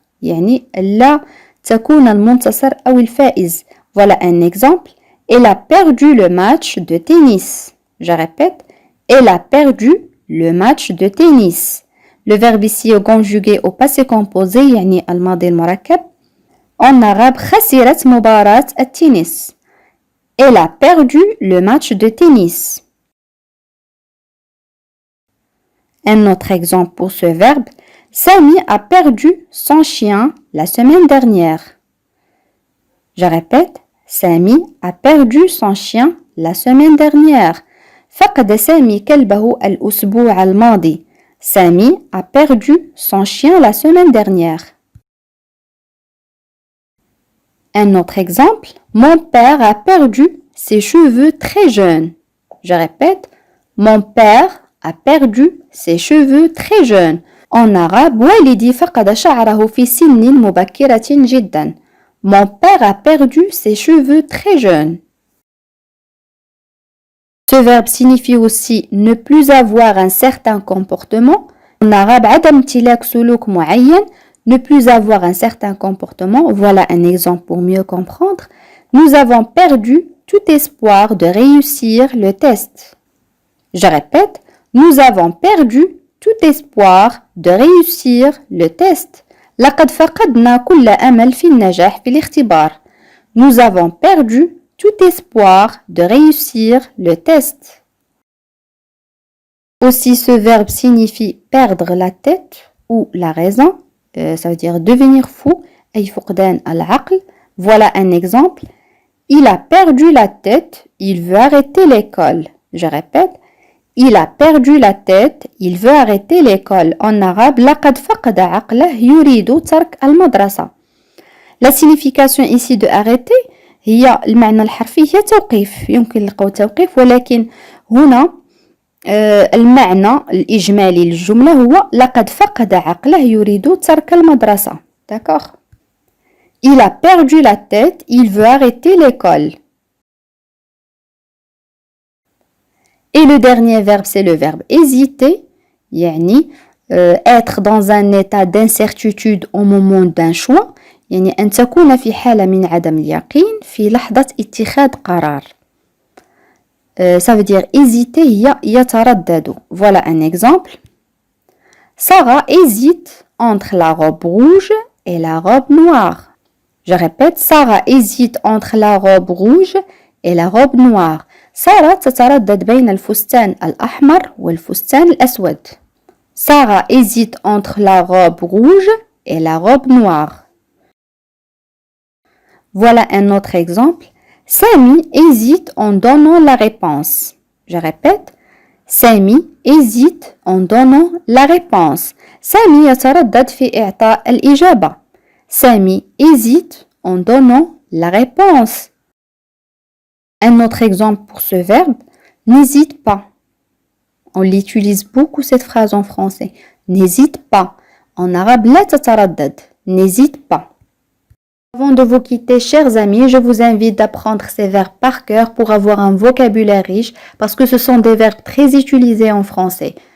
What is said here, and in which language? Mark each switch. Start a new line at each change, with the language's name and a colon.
Arabic: يعني لا تكون المنتصر أو الفائز.
French: Voilà un exemple. Elle a perdu le match de tennis. Je répète, elle a perdu le match de tennis. Le verbe ici est conjugué au passé composé,
Arabic: يعني الماضي المركب.
French: En arabe,
Arabic: خسرت مباراة التنس.
French: Elle a perdu le match de tennis. Un autre exemple pour ce verbe. Sami a perdu son chien la semaine dernière. Je répète, Sami a perdu son chien la semaine dernière.
Arabic: فقد سامي كلبه الأسبوع الماضي.
French: Sami a perdu son chien la semaine dernière. Un autre exemple. Mon père a perdu ses cheveux très jeunes. Je répète, mon père a perdu ses cheveux très jeunes. En arabe,
Arabic: والدي فقد شعره في سن مبكرة جدا.
French: Mon père a perdu ses cheveux très jeunes. Ce verbe signifie aussi ne plus avoir un certain comportement. En arabe,
Arabic: عدم امتلاك سلوك معين.
French: Ne plus avoir un certain comportement. Voilà un exemple pour mieux comprendre. Nous avons perdu tout espoir de réussir le test. Je répète, nous avons perdu tout espoir de réussir le test.
Arabic: لقد فقدنا كل أمل في النجاح في الاختبار.
French: Nous avons perdu tout espoir de réussir le test. Aussi, ce verbe signifie perdre la tête ou la raison. Ça veut dire devenir fou.
Arabic: أي فقدان العقل.
French: Voilà un exemple. Il a perdu la tête, il veut arrêter l'école. Je répète. Il a perdu la tête, il veut arrêter l'école. En arabe,
Arabic: لقد فقد عقله يريد ترك المدرسة.
French: La signification ici de arrêter
Arabic: هي المعنى الحرفي هي توقيف. يمكن نلقاو توقيف ولكن هنا المعنى الإجمالي للجملة هو لقد فقد عقله يريد ترك المدرسة.
French: D'accord? Il a perdu la tête, il veut arrêter l'école. Et le dernier verbe, c'est le verbe hésiter.
Arabic: يعني
French: être dans un état d'incertitude au moment d'un choix.
Arabic: يعني أن تكون في حالة من عدم اليقين في لحظة اتخاذ قرار.
French: Ça veut dire hésiter
Arabic: هي يتردد.
French: Voilà un exemple. Sarah hésite entre la robe rouge et la robe noire. Je répète, Sarah hésite entre la robe rouge et la robe noire.
Arabic: سارة تتردد بين الفستان الأحمر والفستان الأسود.
French: Sarah hésite entre la robe rouge et la robe noire. Voilà un autre exemple. Sami hésite en donnant la réponse. Je répète, Sami hésite en donnant la réponse.
Arabic: Sami يتردد في إعطاء الإجابة.
French: Sami hésite en donnant la réponse. Un autre exemple pour ce verbe, n'hésite pas. On l'utilise beaucoup cette phrase en français. N'hésite pas. En arabe,
Arabic: لا تتردد.
French: N'hésite pas. Avant de vous quitter, chers amis, je vous invite d'apprendre ces verbes par cœur pour avoir un vocabulaire riche parce que ce sont des verbes très utilisés en français.